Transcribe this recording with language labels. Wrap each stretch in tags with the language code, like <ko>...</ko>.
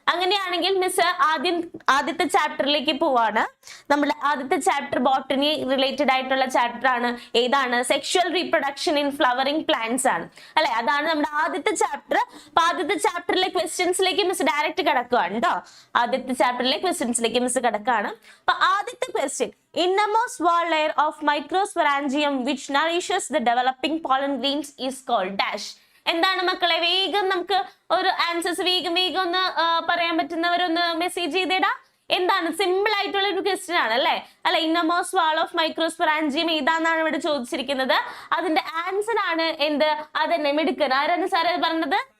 <ml>അങ്ങനെയാണെങ്കിൽ മിസ് ആദ്യത്തെ ചാപ്റ്ററിലേക്ക് പോവാണ്. നമ്മുടെ ആദ്യത്തെ ചാപ്റ്റർ ബോട്ടണി റിലേറ്റഡ് ആയിട്ടുള്ള ചാപ്റ്റർ ആണ്. ഏതാണ്? Sexual reproduction in flowering plants ആണ് അല്ലെ. അതാണ് നമ്മുടെ ആദ്യത്തെ ചാപ്റ്റർ. അപ്പൊ ആദ്യത്തെ ചാപ്റ്ററിലെ ക്വസ്റ്റ്യൻസിലേക്ക് മിസ് ഡയറക്റ്റ് കിടക്കുകയാണ് കേട്ടോ. ആദ്യത്തെ ചാപ്റ്ററിലെ ക്വസ്റ്റ്യൻസിലേക്ക് മിസ് കിടക്കുകയാണ്. അപ്പൊ ആദ്യത്തെ question,</ml> <en>innermost wall layer of microsporangium which nourishes the developing pollen grains is called dash.</en> <ml>എന്താണ് മക്കളെ? വേഗം നമുക്ക് ഒരു ആൻസേഴ്സ് വേഗം ഒന്ന് പറയാൻ പറ്റുന്നവരൊന്ന് മെസ്സേജ് ചെയ്തേടാ. എന്താണ്? സിമ്പിൾ ആയിട്ടുള്ള ഒരു ക്വസ്റ്റ്യൻ ആണ് അല്ലെ. ഇന്നർമോസ്റ്റ് വാൾ ഓഫ് മൈക്രോസ്പൊറാഞ്ചിയം ഏതാന്നാണ് ഇവിടെ ചോദിച്ചിരിക്കുന്നത്. അതിന്റെ ആൻസർ ആണ് എന്ത്? അതെന്നെ മിടുക്കൻ. ആരാണ് സാറേ പറഞ്ഞത്?</ml>